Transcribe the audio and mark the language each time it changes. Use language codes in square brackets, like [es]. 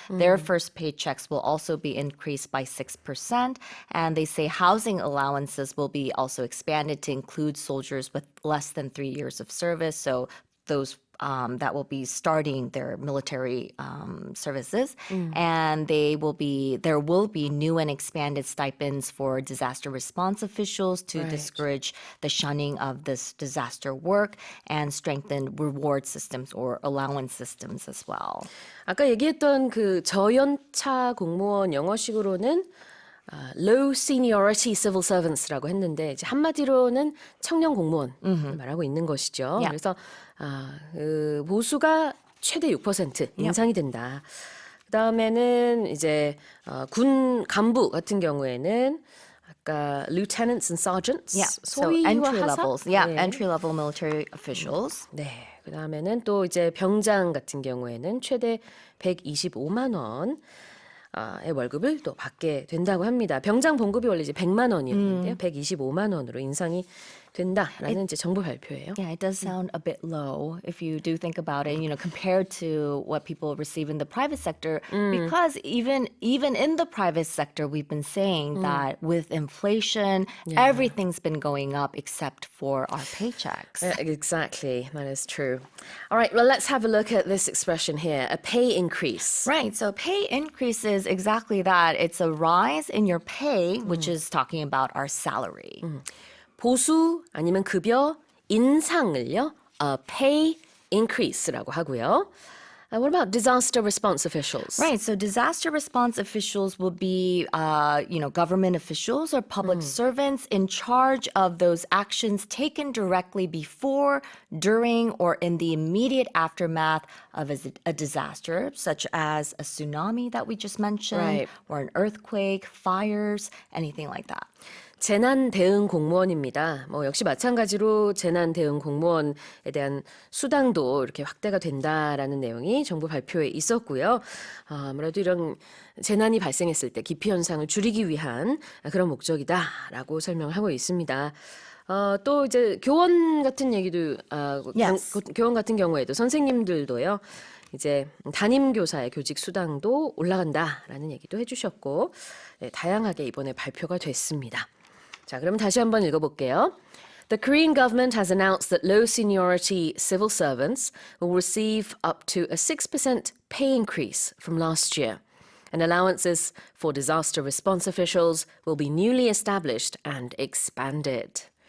[en] Their first paychecks will also be increased by 6%, and they say housing allowances will be also expanded to include soldiers with less than 3 years of service, so those that will be starting their military services, and there will be new and expanded stipends for disaster response officials to discourage the shunning of this disaster work and strengthen reward systems or allowance systems as well. [ko] 아까 얘기했던 그 저연차 공무원 영어식으로는 [en] low-seniority civil servants [ko] 라고 했는데 이제 한마디로는 청년 공무원 말하고 있는 것이죠. [en] Yeah. [ko] 그래서 그 보수가 최대 6% 인상이 된다. 그다음에는 이제 군 간부 같은 경우에는 아까 [en] lieutenants and sergeants, So [ko] 소위와 [en] entry [ko] 하사? [en] levels, entry level military officials. [ko] 네. 그다음에는 또 이제 병장 같은 경우에는 최대 125만 원. 의 월급을 또 받게 된다고 합니다. 병장 봉급이 원래 이제 100만 원이었는데요. 125만 원으로 인상이 된다라는 이제 정부 발표예요. [en] Yeah, it does sound a bit low if you do think about it, compared to what people receive in the private sector. Because even in the private sector, we've been saying that with inflation, everything's been going up except for our paychecks. Exactly, that is true. All right, well, let's have a look at this expression here, a pay increase. Right, so pay increase is exactly that. It's a rise in your pay, which is talking about our salary. [ko] 보수 아니면 급여 인상을요, pay increase라고 하고요. [en] What about disaster response officials? Right, so disaster response officials will be, government officials or public servants in charge of those actions taken directly before, during, or in the immediate aftermath of a disaster, such as a tsunami that we just mentioned, or an earthquake, fires, anything like that. [ko] 재난 대응 공무원입니다. 역시 마찬가지로 재난 대응 공무원에 대한 수당도 이렇게 확대가 된다라는 내용이 정부 발표에 있었고요. 아무래도 이런 재난이 발생했을 때 기피 현상을 줄이기 위한 그런 목적이다라고 설명을 하고 있습니다. 또 이제 교원 같은 얘기도 교원 같은 경우에도 선생님들도요. 이제 담임 교사의 교직 수당도 올라간다라는 얘기도 해주셨고 다양하게 이번에 발표가 됐습니다. 자, 그럼 다시 한번 읽어볼게요. [en] The Korean government has announced that low seniority civil servants will receive up to a 6% pay increase from last year, and allowances for disaster response officials will be newly established and expanded.